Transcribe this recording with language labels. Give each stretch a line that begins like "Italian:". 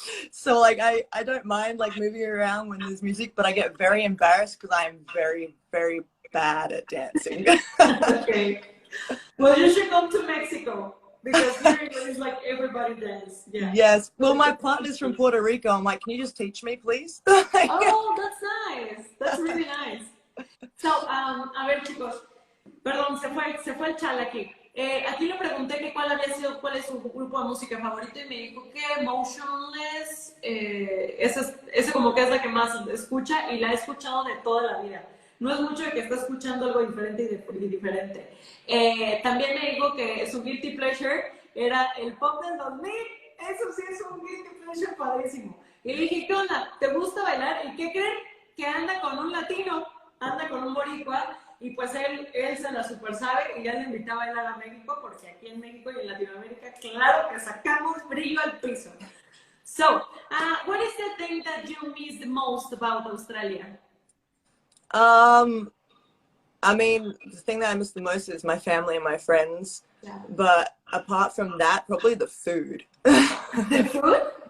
English: So like I don't mind like moving around when there's music, but I get very embarrassed because I'm very, very bad at dancing. Okay. Well, you should come to Mexico because here it's like everybody dance. Yeah. Yes. Well, my partner's from Puerto Rico. I'm like, can you just teach me, please? Oh, that's nice. That's really nice. So,
Spanish: a ver, chicos. Perdón, se fue el chal aquí. Aquí le pregunté que cuál es su grupo de música favorito y me dijo que Motionless, ese como que es la que más escucha y la he escuchado de toda la vida. No es mucho de que está escuchando algo diferente y diferente. También me dijo que su guilty pleasure era el pop del 2000. Eso sí es un guilty pleasure padrísimo. Y le dije, ¿qué onda? ¿Te gusta bailar? ¿Y qué creen? Que anda con un latino, anda con un boricua. Y pues él se la super sabe y ya le invitaba a bailar a México porque aquí en México y en Latinoamérica, claro que sacamos brillo al piso.
English: So, what is the thing that you miss the most about Australia? I mean, the thing that I miss the most is my family and my friends. Yeah. But apart from that, probably the food. The food?